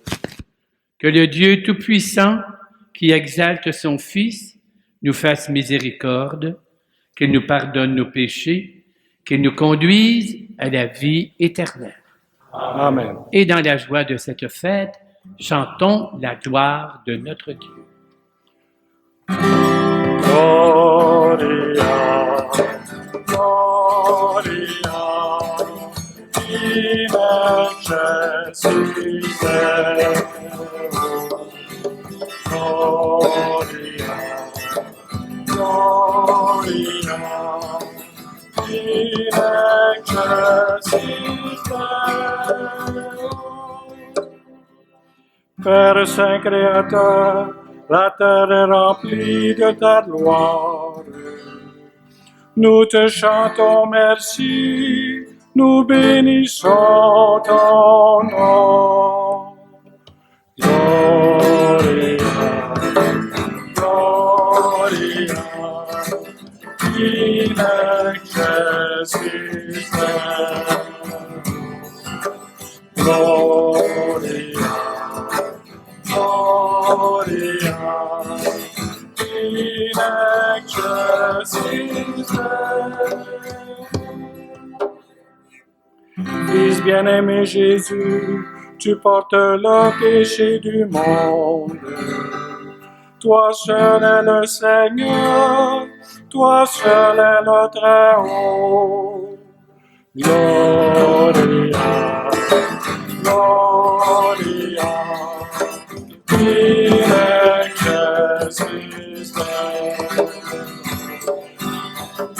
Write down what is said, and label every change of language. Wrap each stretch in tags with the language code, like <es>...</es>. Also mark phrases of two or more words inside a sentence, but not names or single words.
<fr>Que le Dieu Tout-Puissant, qui exalte son Fils, nous fasse miséricorde, qu'il nous pardonne nos péchés, qu'il nous conduise à la vie éternelle. Amen. Et dans la joie de cette fête, chantons la gloire de notre Dieu.</fr> <la>Gloria, Gloria, in excelsis Deo. Gloria, Gloria, in excelsis Deo.</la> <fr>Père Saint Créateur, la terre est remplie de ta gloire. Nous te chantons merci, nous bénissons ton nom.</fr> <la>Gloria, Gloria, in excelsis Deo. Gloria, Gloria, in excelsis Deo.</la> <fr>Fils bien-aimé Jésus, tu portes le péché du monde. Toi seul est le Seigneur, toi seul est le Très-Haut.</fr> <la>Gloria, Gloria, in excelsis Deo.</la>